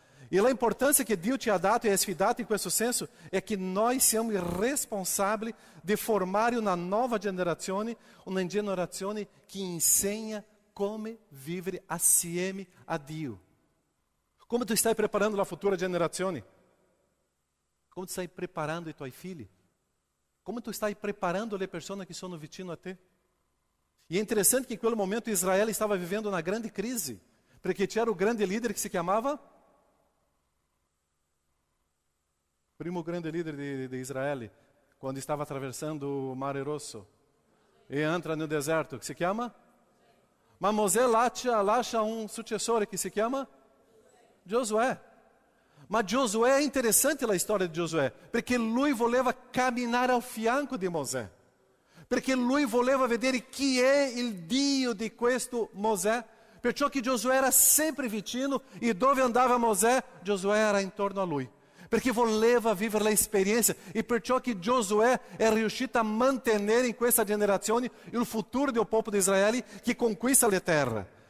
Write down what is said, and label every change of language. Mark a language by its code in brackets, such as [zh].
[it] E a importância que Deus te ha dato e sfidato in questo senso è che noi siamo responsabili di formare una nuova generazione che insegna come vivere assieme a Dio. Come tu stai preparando la futura generazione? Come tu stai preparando i tuoi figli? Come tu stai preparando le persone che sono vicino a te? [pt] E é interessante que em aquele momento Israel estava vivendo uma grande crise, porque tinha o grande líder que se chamava, primo grande líder de Israel, quando estava atravessando o Mar Rosso, e entra no deserto, que se chama? Mas Moisés acha um sucessor que se chama? Josué. Mas Josué é interessante a história de Josué, porque [it] lui voleva [pt] caminhar ao fianco de Moisés. [it] Perché lui voleva vedere chi è il Dio di questo Mosè. Perciò che Giosuè era sempre vicino e dove andava Mosè, Giosuè era intorno a lui. Perché voleva vivere l'esperienza e perciò che Giosuè è riuscito a mantenere in questa generazione il futuro del popolo di Israele che conquista la terra.